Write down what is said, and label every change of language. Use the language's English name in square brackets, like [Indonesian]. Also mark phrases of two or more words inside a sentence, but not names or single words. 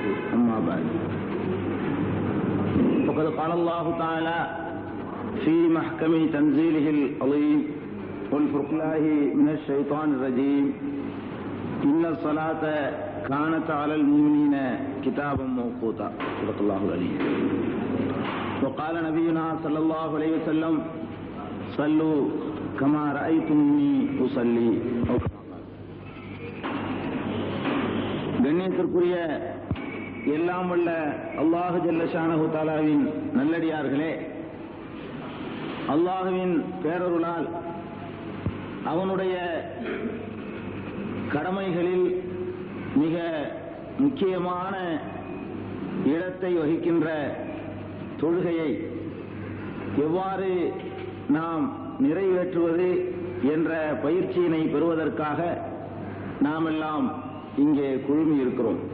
[Arabic] أما بعد، وقد قال الله تعالى في محكم تنزيله العظيم والفرقان من الشيطان الرجيم: إن الصلاة كانت على المؤمنين كتابا موقوتا. صدق الله العلي. وقال نبينا صلى الله عليه وسلم: صلوا كما رأيتموني أصلي. [Tamil] கண்ணியத்திற்குரிய எல்லாம் வல்ல [Arabic] الله جل شأنه [Tamil] தஆலாவின் நல்லடியார்களே, அல்லாஹ்வின் பேரருளால் அவனுடைய கடமைகளில் மிக முக்கியமான இடத்தை வகிக்கின்ற தொழுகையை எவ்வாறு நாம் நிறைவேற்றுவது என்ற பயிற்சியினை பெறுவதற்காக நாம் எல்லாம் இங்கே குழுமி இருக்கிறோம்.